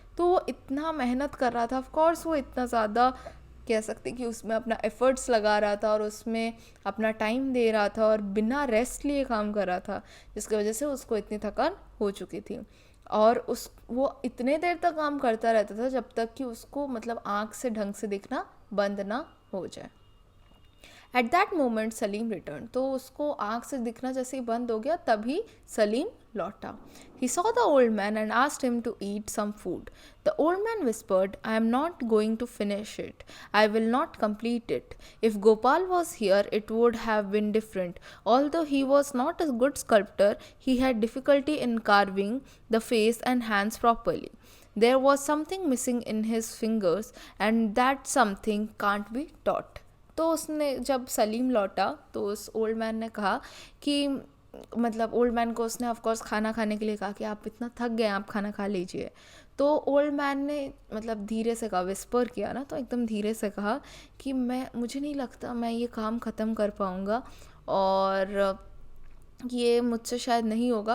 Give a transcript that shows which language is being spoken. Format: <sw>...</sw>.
<hi>तो वो इतना मेहनत कर रहा था, ऑफ कोर्स वो इतना ज़्यादा कह सकते कि उसमें अपना एफर्ट्स लगा रहा था, और उसमें अपना टाइम दे रहा था, और बिना रेस्ट लिए काम कर रहा था, जिसकी वजह से उसको इतनी थकान हो चुकी थी. और वो इतने देर तक काम करता रहता था जब तक कि उसको मतलब आँख से ढंग से दिखना बंद ना हो जाए.</hi> <en>At that moment Salim return.</en> <hi>तो उसको आँख से दिखना जैसे ही बंद हो गया, तभी सलीम लौटा.</hi> <en>He saw the old man and asked him to eat some food. The old man whispered, "I am not going to finish it. I will not complete it. If Gopal was here, it would have been different. Although he was not a good sculptor, he had difficulty in carving the face and hands properly. There was something missing in his fingers, and that something can't be taught."</en> <hi>तो उसने जब सलीम लौटा तो उस old man ने कहा कि मतलब ओल्ड मैन को उसने ऑफ कोर्स खाना खाने के लिए कहा कि आप इतना थक गए, आप खाना खा लीजिए. तो ओल्ड मैन ने मतलब धीरे से कहा, विस्पर किया ना, तो एकदम धीरे से कहा कि मुझे नहीं लगता मैं ये काम ख़त्म कर पाऊँगा, और ये मुझसे शायद नहीं होगा.</hi>